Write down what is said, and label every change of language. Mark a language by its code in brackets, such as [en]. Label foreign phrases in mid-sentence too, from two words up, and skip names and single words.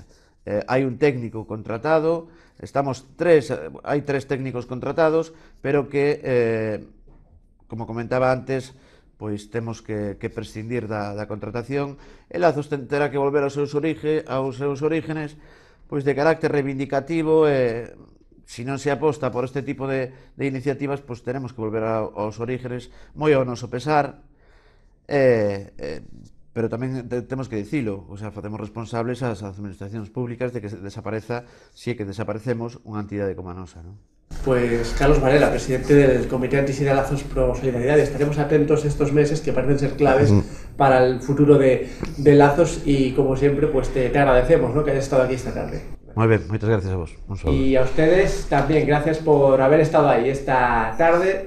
[gl] Hai un técnico contratado, hai 3 técnicos contratados, pero que, como comentaba antes, pois temos que prescindir da contratación, e Lazos terá que volver aos seus orígenes, pois de carácter reivindicativo, se non se aposta por este tipo de iniciativas, pois teremos que volver aos orígenes, moi ao noso pesar, pero tamén temos que dicilo, [es] o sea, [gl] facemos responsables ás administracións públicas de que desapareza, si é que desaparecemos, unha entidade como a nosa, non? [es] Pues Carlos Varela, presidente del Comité Antisida Lazos Pro Solidaridad. Estaremos atentos estos meses que parecen ser claves para el futuro de Lazos y, como siempre, pues te agradecemos, ¿no?, que hayas estado aquí esta tarde. Muy bien, muchas gracias a vos. Un saludo. Y a ustedes también, gracias por haber estado ahí esta tarde.